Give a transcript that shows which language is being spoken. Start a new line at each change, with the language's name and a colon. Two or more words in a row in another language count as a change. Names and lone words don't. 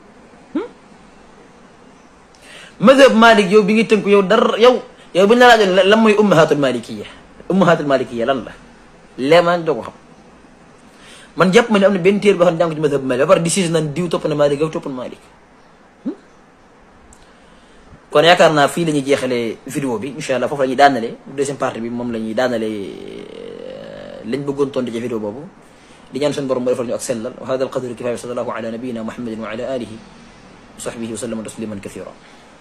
Wolof: madhab Malik yow bi ngi tënku yow dara yow bu ñu la laajoon lan mooy
Arabic: أمهات المالكية
Wolof: lan la leemaan doo ko xam man jàpp ma ne am na benn téere boo xam ne jàng ci madhab Malik ba pare di naan diw topp na Malik yow topp na Malik kon yaakaar naa fii la ñuy jeexalee vidéo bi
Arabic: إن شاء الله
Wolof: foofu la ñuy daanale
French: deuxième partie
Wolof: bi moom la ñuy daanale lañ bëggoon tontu ci vidéo boobu di ñaan suñu borom mu defal ñu ak sellal
Arabic: وهذا القدر كفاية صلى الله على نبينا محمد وعلى آله وصحبه وسلم تسليما كثيرا